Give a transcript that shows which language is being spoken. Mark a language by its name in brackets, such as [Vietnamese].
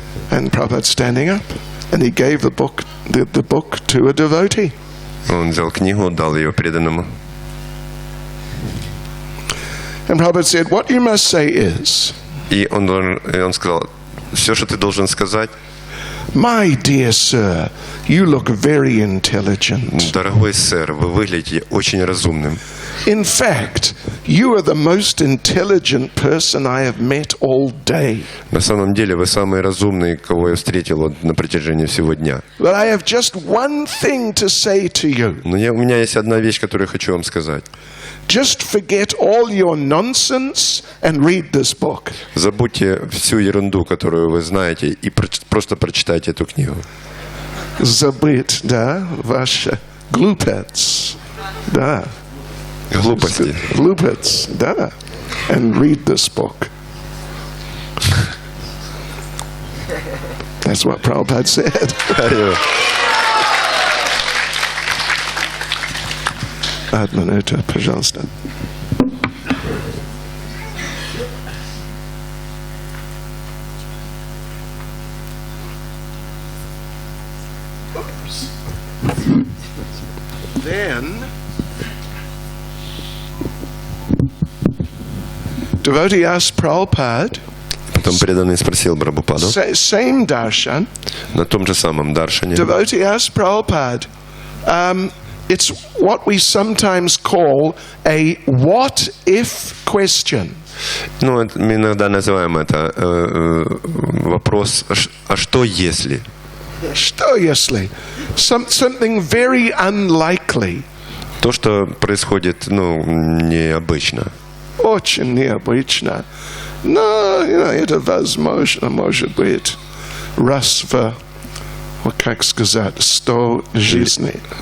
[English] And Prabhupada standing up, and he gave the book to a devotee. [Russian] Он взял книгу, дал ее преданному. [English] And Prabhupada said, what you must say is, [Russian] И он сказал, все, что ты должен сказать, [English] my dear sir, you look very intelligent. [Russian] дорогой сэр, вы выглядите очень разумным. [English] In fact, you are the most intelligent person I have met all day. [Russian] На самом деле, вы самый разумный, кого я встретил на протяжении всего дня. [English] But I have just one thing to say to you. [Russian] Но у меня есть одна вещь, которую я хочу вам сказать. [English] Just forget all your nonsense and read this book. [Russian] Забудьте всю ерунду, которую вы знаете, и просто прочитайте эту книгу. Забыть, да, ваше глупец, да. Глупости. Глупец, да. [English] and read this book. That's what Prabhupada said. [Russian] Одну минуту, пожалуйста. [English] Then, devotee asked Prabhupada, [Russian] Потом преданный спросил Прабхупаду [English] same darshan, [Russian] на том же самом даршане. [English] devotee asked Prabhupada, it's what we sometimes call a what-if question. [Russian] Ну, мы иногда называем это вопрос, а что если? Что если? [English] Something very unlikely. [Russian] То, что происходит, необычно. Очень необычно. Но, это возможно, может быть, раз в, как сказать, 100 жизней.